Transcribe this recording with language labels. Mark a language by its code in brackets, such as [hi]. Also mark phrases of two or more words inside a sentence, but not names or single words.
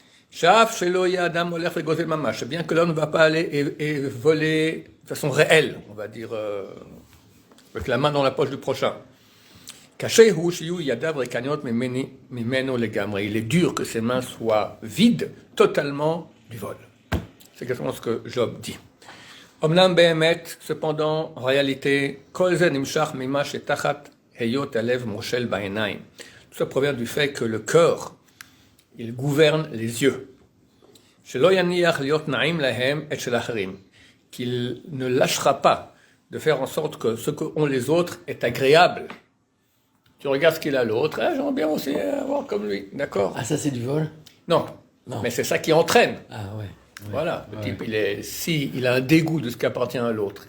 [fr] Bien que l'homme ne va pas aller et voler de façon réelle, on va dire, avec la main dans la poche du prochain. Il est dur que ses mains soient vides totalement du vol. C'est exactement ce que Job dit. [he] אמנם באמת, [fr] cependant, en réalité, [he] כל זה נמשך ממה שתחת היות הלב מושל בעיניים. [fr] Tout ça provient du fait que le cœur, il gouverne les yeux. [he] שלא יניח להיות נאים להם את של אחרים. [fr] Qu'il ne lâchera pas de faire en sorte que ce qu'ont les autres est agréable. Tu regardes ce qu'il a l'autre, j'aimerais bien aussi avoir comme lui, d'accord? Ah, ça c'est du vol? Non, mais c'est ça qui entraîne. Ah ouais. Voilà, le type, il a un dégoût de ce qui appartient à l'autre.